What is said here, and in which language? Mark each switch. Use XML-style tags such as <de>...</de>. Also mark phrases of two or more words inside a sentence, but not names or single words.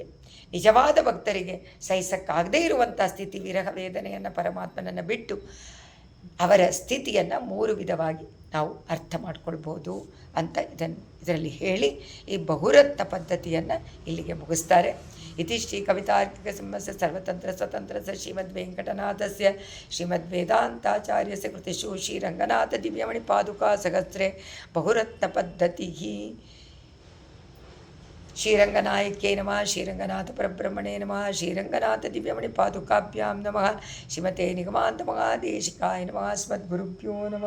<kn>ನಿಜವಾದ ಭಕ್ತರಿಗೆ ಸಹಿಸಕ್ಕಾಗದೇ ಇರುವಂಥ ಸ್ಥಿತಿ, ವಿರಹ ವೇದನೆಯನ್ನು ಪರಮಾತ್ಮನನ್ನು ಬಿಟ್ಟು ಅವರ ಸ್ಥಿತಿಯನ್ನು ಮೂರು ವಿಧವಾಗಿ ನಾವು ಅರ್ಥ ಮಾಡ್ಕೊಳ್ಬೋದು ಅಂತ ಇದರಲ್ಲಿ ಹೇಳಿ ಈ ಬಹುರತ್ನ ಪದ್ಧತಿಯನ್ನು ಇಲ್ಲಿಗೆ ಮುಗಿಸ್ತಾರೆ.</kn> <sa>इति श्रीकवितार्किकसिंहस्य सर्वतन्त्रस्वतन्त्रस्य श्रीमद्वेङ्कटनाथस्य श्रीमद्वेदान्ताचार्यस्य कृतिषु श्रीरङ्गनाथदिव्यमणिपादुकासहस्रे बहुरत्नपद्धतिः श्रीरङ्गनायक्यै नमः, श्रीरङ्गनाथपरब्रह्मणे नमः, श्रीरङ्गनाथदिव्यमणिपादुकाभ्यां नमः, श्रीमते निगमान्तमहादेशिकाय नमः, अस्मद्गुरुभ्यो नमः।</sa>